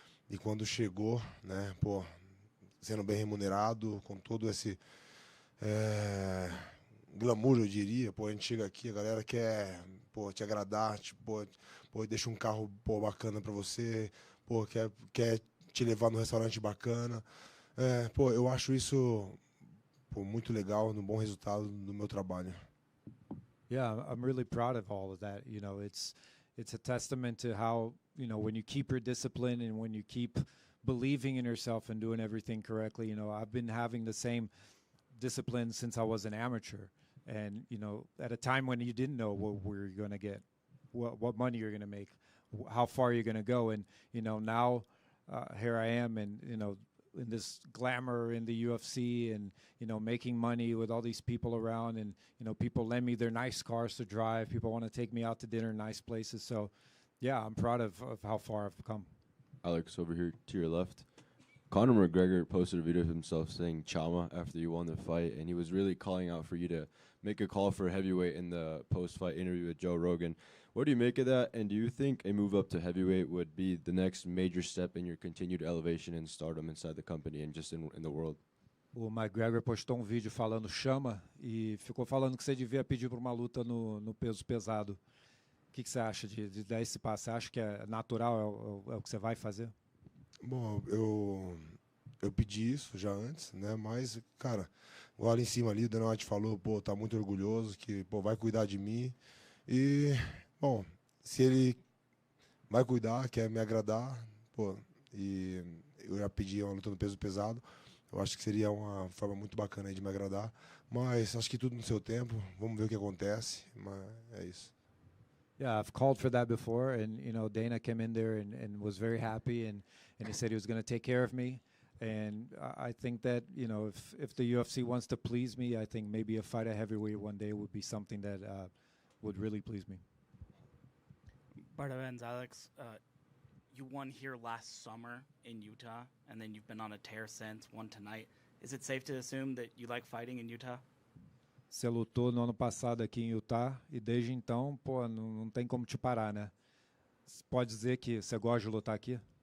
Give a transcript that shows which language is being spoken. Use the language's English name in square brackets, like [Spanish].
[Portuguese] E quando chegou, né? Sendo bem remunerado, com todo esse glamour, eu diria. A gente chega aqui, a galera quer te agradar, deixa um carro bacana para você, quer te levar num restaurante bacana. Eu acho isso muito legal, no bom resultado do meu trabalho. [English] Yeah, I'm really proud of all of that. You know, it's a testament to how, you know, when you keep your discipline and when you keep believing in yourself and doing everything correctly. You know, I've been having the same discipline since I was an amateur. And, you know, at a time when you didn't know what you're going to get, what money you're going to make, how far you're going to go. And, you know, now here I am, and, you know, in this glamour in the UFC, and, you know, making money with all these people around, and, you know, people lend me their nice cars to drive. People want to take me out to dinner in nice places. So, yeah, I'm proud of how far I've come. Alex, over here to your left. Conor McGregor posted a video of himself saying Chama after you won the fight, and he was really calling out for you to make a call for heavyweight in the post-fight interview with Joe Rogan. What do you make of that, and do you think a move up to heavyweight would be the next major step in your continued elevation and stardom inside the company and just in the world? [Portuguese] O McGregor postou vídeo falando chama e ficou falando que você devia pedir para uma luta no peso pesado. O que você acha de dar esse passo? Você acha que é natural, é o que você vai fazer? Bom, eu pedi isso já antes, né? Mas, cara, lá em cima ali, o Dana White falou, tá muito orgulhoso, que, vai cuidar de mim. E, bom, se ele vai cuidar, quer me agradar, e eu já pedi uma luta no peso pesado, eu acho que seria uma forma muito bacana aí de me agradar. Mas acho que tudo no seu tempo, vamos ver o que acontece, mas é isso. [English] Yeah, I've called for that before, and, you know, Dana came in there and was very happy, and he said he was going to take care of me. And I think that, you know, if the UFC wants to please me, I think maybe a fight at heavyweight one day would be something that would really please me. Bartavens, Alex, you won here last summer in Utah, and then you've been on a tear since, won tonight. Is it safe to assume that you like fighting in Utah? [Portuguese] Você lutou no ano passado aqui em Utah e desde então, não tem como te parar, né? Você pode dizer que você gosta de lutar aqui?